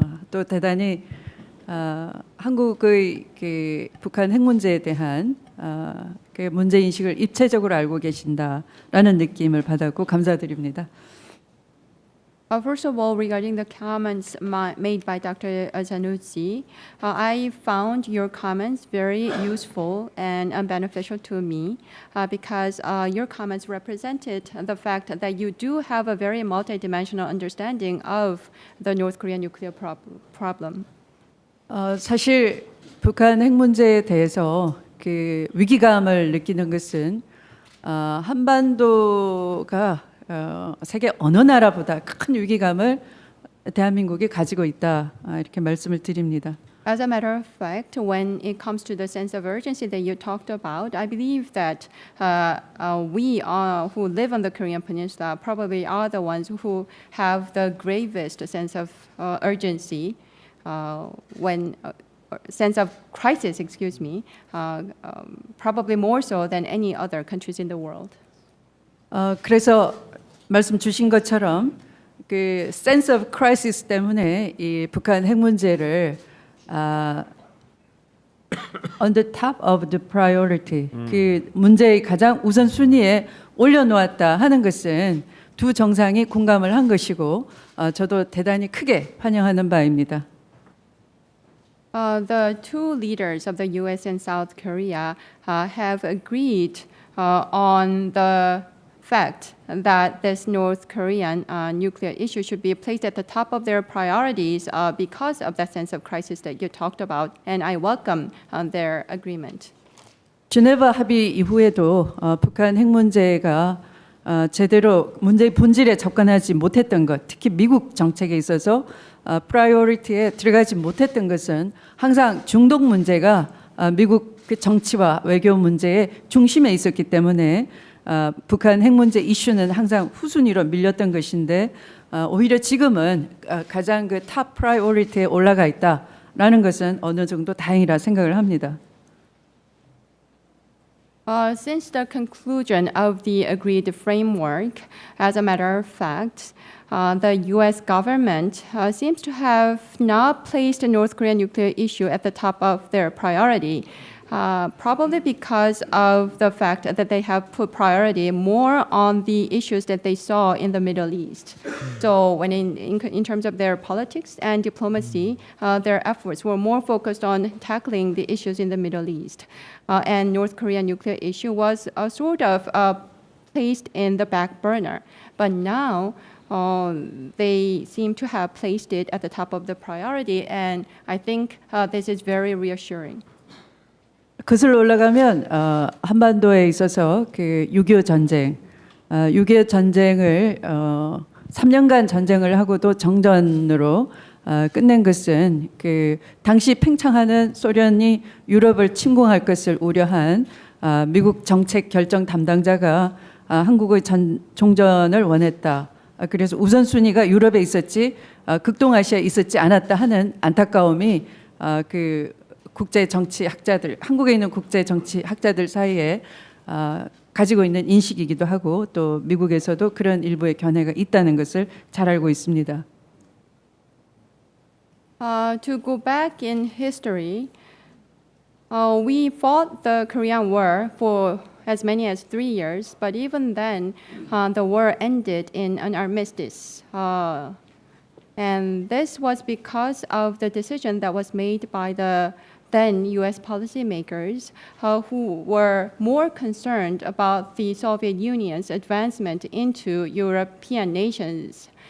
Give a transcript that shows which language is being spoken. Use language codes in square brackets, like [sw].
[ko] 또 대단히 한국의 그 북한 핵 문제에 대한 그 문제 인식을 입체적으로 알고 계신다라는 느낌을 받았고 감사드립니다. [en] First of all, regarding the comments made by Dr. Zanuzzi, I found your comments very useful and beneficial to me because your comments represented the fact that you do have a very multidimensional understanding of the North Korean nuclear problem. [ko] 사실 북한 핵 문제에 대해서 그 위기감을 느끼는 것은 한반도가 세계 어느 나라보다 큰 위기감을 대한민국이 가지고 있다 이렇게 말씀을 드립니다. [en] As a matter of fact, when it comes to the sense of urgency that you talked about, I believe that we who live on the Korean Peninsula probably are the ones who have the gravest sense of urgency when sense of crisis, excuse me, probably more so than any other countries in the world. [ko] 그래서 말씀 주신 것처럼 그 [en] sense of crisis [ko] 때문에 이 북한 핵 문제를 [en] on the top of the priority [ko] 그 문제의 가장 우선 순위에 올려놓았다 하는 것은 두 정상이 공감을 한 것이고 저도 대단히 크게 환영하는 바입니다. [en] The two leaders of the U.S. and South Korea have agreed on the fact that this North Korean nuclear issue should be placed at the top of their priorities because of that sense of crisis that you talked about, and I welcome their agreement. [ko] 지네바 합의 이후에도 북한 핵 문제가 제대로 문제의 본질에 접근하지 못했던 것, 특히 미국 정책에 있어서 프라이어리티에 들어가지 못했던 것은 항상 중동 문제가 미국 그 정치와 외교 문제의 중심에 있었기 때문에 북한 핵 문제 이슈는 항상 후순위로 밀렸던 것인데 오히려 지금은 가장 그 탑 프라이어리티에 올라가 있다라는 것은 어느 정도 다행이라 생각을 합니다. [en] Since the conclusion of the agreed framework, as a matter of fact, the U.S. government seems to have not placed the North Korean nuclear issue at the top of their priority. Probably because of the fact that they have put priority more on the issues that they saw in the Middle East. So when in terms of their politics and diplomacy, their efforts were more focused on tackling the issues in the Middle East. And North Korean nuclear issue was sort of placed in the back burner. But now, they seem to have placed it at the top of the priority, and I think this is very reassuring. [ko] 거슬러 올라가면 한반도에 있어서 그 6.25 전쟁, 6.25 전쟁을 3년간 전쟁을 하고도 정전으로 끝낸 것은 그 당시 팽창하는 소련이 유럽을 침공할 것을 우려한 미국 정책 결정 담당자가 한국의 종전을 원했다. 그래서 우선순위가 유럽에 있었지 극동아시아에 있었지 않았다 하는 안타까움이 그 국제 정치 학자들, 한국에 있는 국제 정치 학자들 사이에 가지고 있는 인식이기도 하고 또 미국에서도 그런 일부의 견해가 있다는 것을 잘 알고 있습니다. [en] To go back in history, we fought the Korean War for as many as 3 years, but even then, the war ended in an armistice. And this was because of the decision that was made by the then US policymakers who were more concerned about the Soviet Union's advancement into European nations.